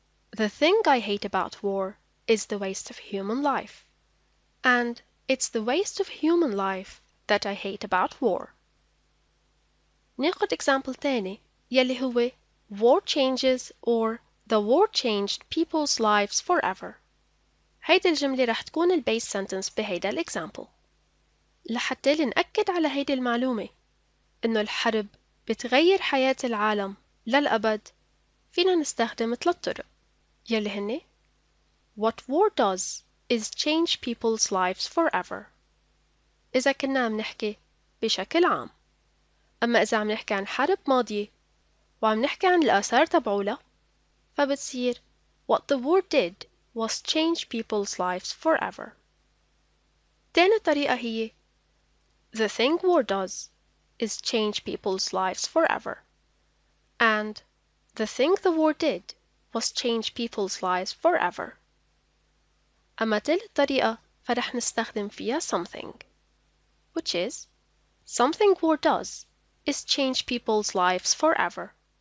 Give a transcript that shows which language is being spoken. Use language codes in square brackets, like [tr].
[en] The thing I hate about war is the waste of human life. And it's the waste of human life that I hate about war. [ar] ناخد [en] example [ar] تاني يلي هو [en] war changes or the war changed people's lives forever. [ar] هيدي الجملة رح تكون البيس sentence بهيدا الإكزامبل. لحتى نأكد على هيدي المعلومة إنه الحرب بتغير حياة العالم للأبد، فينا نستخدم 3 طرق يلي هن [en] What war does is change people's lives forever. [ar] إذا كنا عم نحكي بشكل عام. أما إذا عم نحكي عن حرب ماضية وعم نحكي عن الآثار تبعولها فبتصير [en] What the war did was change people's lives forever. [ar] تاني طريقة هي [en] The thing war does is change people's lives forever. And the thing the war did was change people's lives forever. [ar] أما تالت طريقة فرح نستخدم فيها [en] something, which is something war does is change people's lives forever.